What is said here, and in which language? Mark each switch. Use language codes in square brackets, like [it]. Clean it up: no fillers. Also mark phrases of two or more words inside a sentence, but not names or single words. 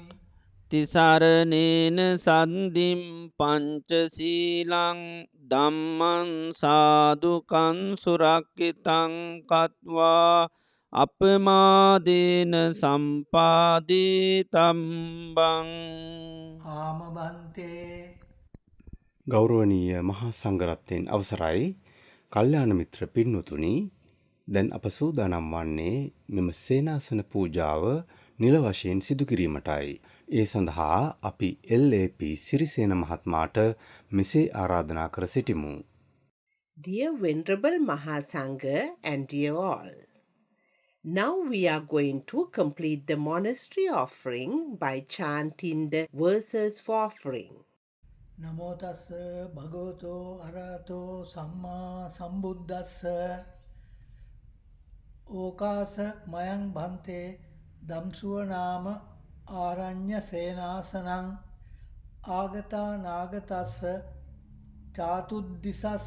[pi] තිසරණේන සන්දිම් පංචසීලං ධම්මං සාදුකං සුරක්ඛිතං කତ୍වා අපමාදේන සම්පාදී තම්බං ආමබන්තේ [si] ගෞරවනීය මහා සංඝරත්නයන් අවසරයි කල්යාණ මිත්‍ර පින්වතුනි දැන් අප සූදානම් වන්නේ මෙම සේනාසන පූජාව නිල වශයෙන් සිදු කිරීමටයි. ඒ සඳහා අපි LAP සිරිසේන මහත්මයාට මෙසේ ආරාධනා කර සිටිමු. [en] Dear Venerable Mahasangha and dear all, now we are going to complete the monastery offering by chanting the verses for offering. [pi] නමෝ තස්ස භගවතෝ අරහතෝ සම්මා සම්බුද්දස්ස ඕකාස මයං භන්තේ ධම්සුව නාම ආරඤ්‍ය සේනාසනං ආගතා නාගතස්ස චාතුද්දිසස්ස